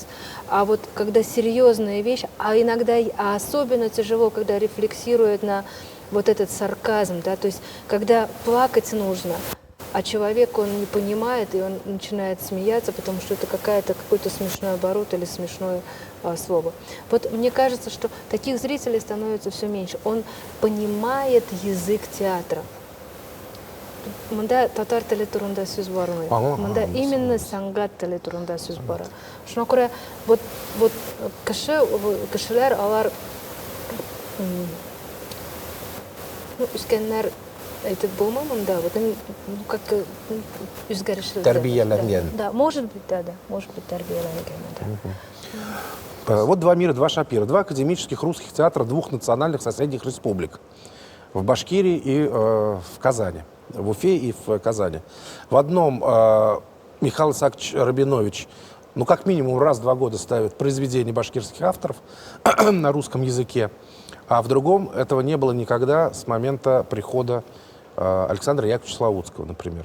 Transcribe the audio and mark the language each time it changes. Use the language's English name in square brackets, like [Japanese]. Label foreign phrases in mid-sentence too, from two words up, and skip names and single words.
[Russian] А вот когда серьезная вещь, а особенно тяжело, когда рефлексирует на вот этот сарказм, да, то есть когда плакать нужно, а человек, он не понимает, и он начинает смеяться, потому что это какой-то смешной оборот или смешное слово. Вот мне кажется, что таких зрителей становится все меньше. Он понимает язык театра. [Tatar] Мында татар теле турында сүз бармый. Мында именно сәнгать теле турында сүз бара. Шуңа күрә вот кешеләр алар үскәннәр әйтеп булмый монда, [Russian] вот как [Tatar] үзгәрешле. Тәрбияләнгән. [Russian] Да, может быть, тәрбияләнгән. Вот два мира, два шапира, два академических русских театра двух национальных соседних республик. В Башкирии и в Казани. В Уфе и в Казани. В одном Михаил Исаакович Рабинович, как минимум раз в 2 года ставит произведения башкирских авторов на русском языке, а в другом этого не было никогда с момента прихода Александра Яковлевича Славутского, например.